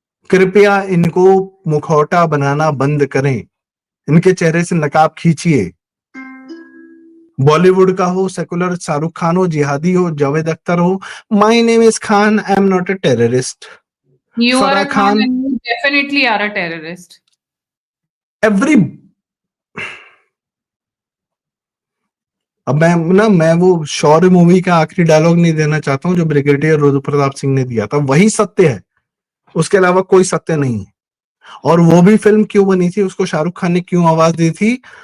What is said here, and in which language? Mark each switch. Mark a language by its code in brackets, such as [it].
[hi] कृपया इनको मुखौटा बनाना बंद करें, इनके चेहरे से नकाब खींचिए। बॉलीवुड का हो, सेकुलर शाहरुख खान हो, जिहादी हो, जावेद अख्तर हो, [en] My name is Khan, I am not a terrorist. You are [hi] Farah [en] a Khan [hi] Khan, [en] and you definitely are a terrorist. [hi] Every, अब मैं वो शौर्य मूवी का आखिरी डायलॉग नहीं देना चाहता हूं जो ब्रिगेडियर रुद्र प्रताप सिंह ने दिया था, वही सत्य है, उसके अलावा कोई सत्य नहीं है। और वो भी फिल्म क्यों बनी थी, उसको शाहरुख खान ने क्यों आवाज दी थी?